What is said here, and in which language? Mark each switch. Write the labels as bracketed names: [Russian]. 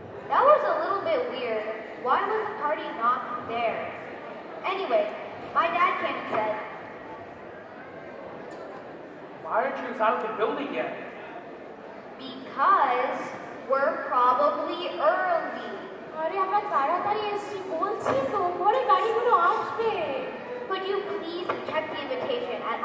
[English] That was a little bit weird. Why was the party not there? Anyway, my dad came and said, Why aren't you inside of the building yet? because we're probably early. [Bangla] আরে আমরা তাড়াতাড়ি এসেছি বলছি তো, পরে গাড়িগুলো আসবে। [English] Could you please check the invitation at